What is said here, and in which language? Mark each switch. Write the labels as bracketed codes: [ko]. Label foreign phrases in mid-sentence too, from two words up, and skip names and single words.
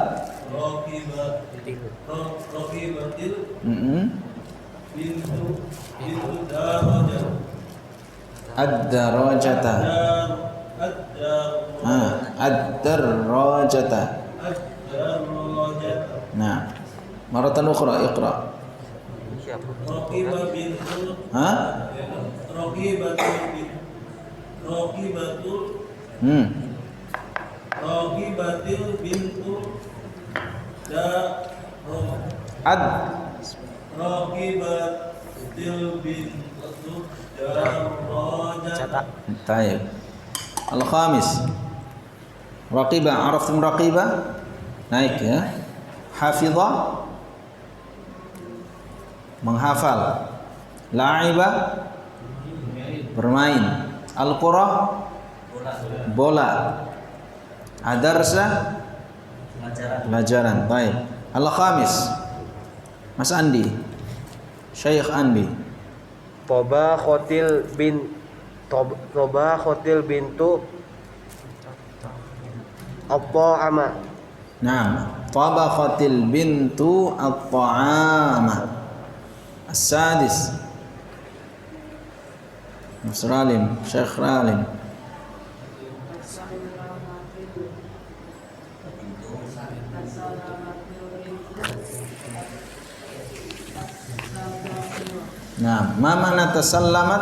[ar] ركبت البنت دراجة. الدراجة. الدراجة. Nah. مرة أخرى اقرأ. راكبة بنت ركبت البنت ركبت البنت دراجة. طيب. الخامس. راكبة، عرفتم راكبة? [id] Naik ya. Hafizah, menghafal. La'ibah, bermain. Al-qurah, bola. Adarsa, pelajaran. Baik. Al-khamis. Mas Andi. Syekh Andi. [ar] طبخت البنت الطعام. نعم. طبخت البنت الطعام. [id] As-sadis. Mas Ralim, Syekh Ralim. [ar] Nah, ما معنى تسلمت?